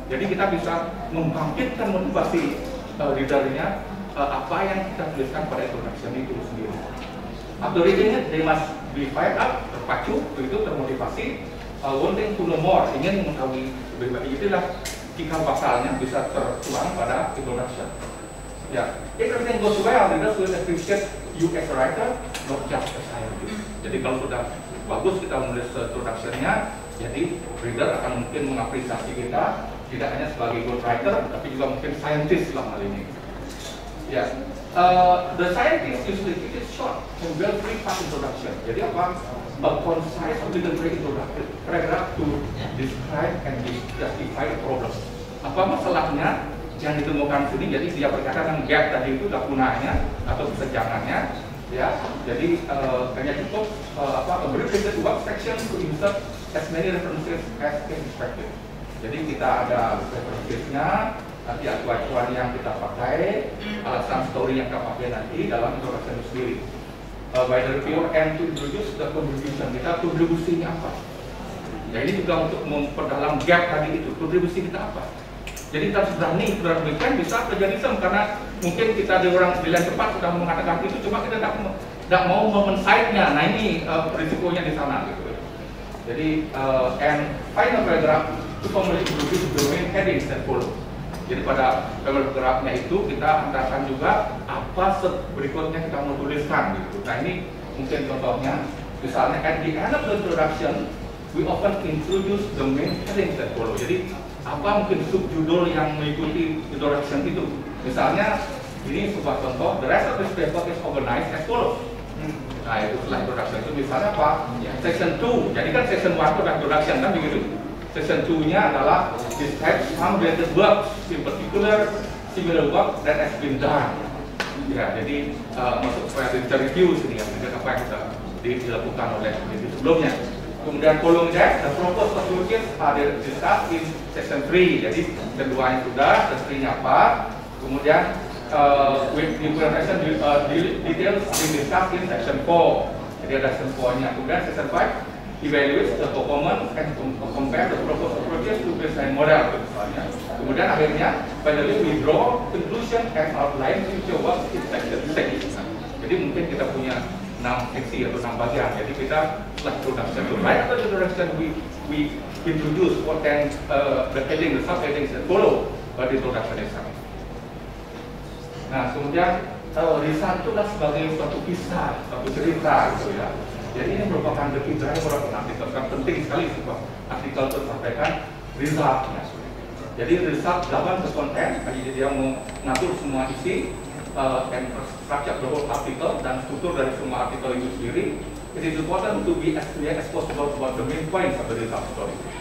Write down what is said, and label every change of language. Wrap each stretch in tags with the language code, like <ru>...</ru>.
<id>Jadi kita bisa membangkitkan motivasi readernya apa yang kita tuliskan pada introduction itu sendiri.</id> <en>After reading it, they must be fired up,</en> <id>terpacu, begitu, termotivasi,</id> <en>wanting to know more,</en> <id>ingin mengetahui lebih banyak. Itulah cikal bakalnya bisa tertuang pada introduction.</id> <en>Ya, if everything goes well, readers will appreciate you as a writer, not just as scientist.</en> <id>Jadi kalau sudah bagus kita menulis introduction-nya, jadi reader akan mungkin mengapresiasi kita tidak hanya sebagai</id> <en>good writer,</en> <id>tapi juga mungkin scientist dalam hal ini. Ya.</id> <en>The scientist usually keep it short and well prepared introduction.</en> <id>Jadi apa?</id> <en>A concise obligatory introduction paragraph to describe and justify the problem.</en> <id>Apa masalahnya yang ditemukan sini? Jadi dia berkata dengan gap tadi itu gunanya atau kesenjangannya, ya. Jadi hanya cukup</id> <en>a brief work section to insert as many references as expected.</en> <id>Jadi kita ada references-nya, nanti acuan yang kita pakai, alasan story yang kita pakai nanti dalam introduction sendiri.</id> <en>By the reviewer and to introduce the contribution,</en> <id>kita kontribusinya apa? Ya ini juga untuk memperdalam gap tadi itu, kontribusi kita apa? Jadi kita harus berani, berani bisa terjadi karena mungkin kita di lain tempat sudah mengatakan itu, cuma kita tidak mau men-cite-nya. Nah ini risikonya di sana gitu. Jadi</id> <en>and final paragraph to formally introduce the main headings that follow.</en> <id>Jadi pada paragrafnya itu kita antarakan juga apa berikutnya kita mau tuliskan gitu. Nah ini mungkin contohnya, misalnya</id> <en>at the end of the introduction we often introduce the main headings that follow.</en> <id>Jadi apa mungkin subjudul yang mengikuti introduction itu. Misalnya ini sebuah contoh,</id> <en>the rest of this paper is organized as follows.</en> <id>Nah itu setelah introduction itu misalnya apa? Ya, section 2. Jadi kan section 1 itu adalah introduction kan begitu.</id> <en>Section 2-nya adalah describe some related works, in particular similar work that has been done.</en> <id>Ya, jadi masuk supaya review sini ya, apa yang sudah dilakukan oleh sebelumnya. Kemudian</id> <en>following that, the proposed approaches are discussed in section 3.</en> <id>Jadi keduanya sudah, section 3-nya apa? Kemudian</id> <en>with implementation details being discussed in section 4.</en> <id>Jadi ada section 4-nya. Kemudian</id> <en>section 5 evaluate the performance and compare the proposed approaches to baseline model</en> <id>misalnya. Kemudian akhirnya</id> <en>finally we draw conclusion and outline future work in section 6.</en> <id>Jadi mungkin kita punya 6 seksi atau 6 bagian. Jadi kita setelah introduction,</id> <en>right after introduction we introduce what can the heading, the subheadings that follow the introduction itself.</en> <id>Nah kemudian riset itu sebagai suatu kisah, suatu cerita gitu ya. Jadi ini merupakan</id> <en>the key driver of</en> <id>artikel, penting sekali sebuah artikel itu sampaikan resultnya. Jadi result dalam ke konten, jadi dia mengatur semua isi</id> <en>and structure the whole article</en> <id>dan struktur dari semua artikel itu sendiri.</id> <en>It is important to be as clear as possible about the main points of the result story.</en>